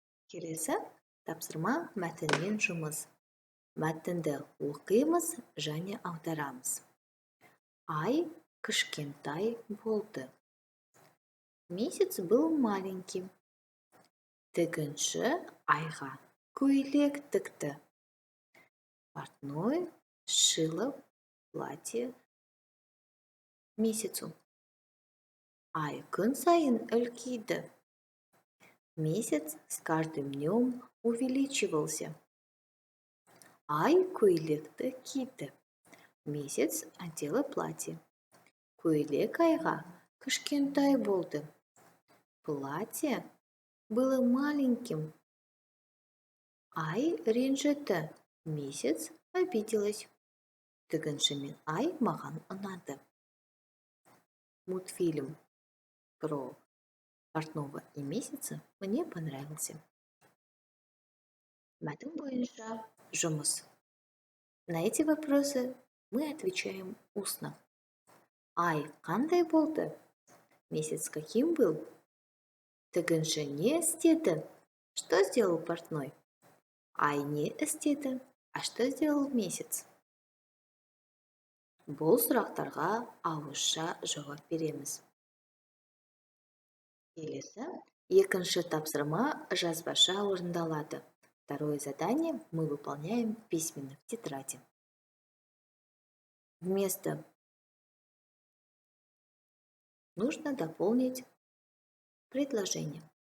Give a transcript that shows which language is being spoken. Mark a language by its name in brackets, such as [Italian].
[Kazakh] Келесі тапсырма мәтінмен жұмыс. Мәтінді оқимыз және аударамыз. Ай кішкентай болды. [Russian] Месяц был маленький. [Kazakh] Тігінші айға көйлек тікті. [Russian] Портной шила платье месяцу. [Kazakh] Ай күн сайын үлкейді. [Russian] Месяц с каждым днем увеличивался. [Kazakh] Ай көйлекті киді. [Russian] Месяц одела платье. [Kazakh] Көйлек айға кішкентай болды. [Russian] Платье было маленьким. [Kazakh] Ай ренжіді. [Russian] Месяц обиделась. [Kazakh] Тігінші мен ай маған ұнады. [Russian] Мультфильм про портного и месяца мне понравился. [Kazakh] Мәтін бойынша жұмыс. [Russian] На эти вопросы мы отвечаем устно. [Kazakh] Ай қандай болды? [Russian] Месяц каким был? [Kazakh] Тігінші не істеді? [Russian] Что сделал портной? [Kazakh] Ай не істеді? [Russian] А что сделал месяц? [Kazakh] Бұл сұрақтарға ауызша жауап береміз. Келесі, екінші тапсырма жазбаша орындалады. [Russian] Второе задание мы выполняем письменно в тетради. Вместо нужно дополнить предложение.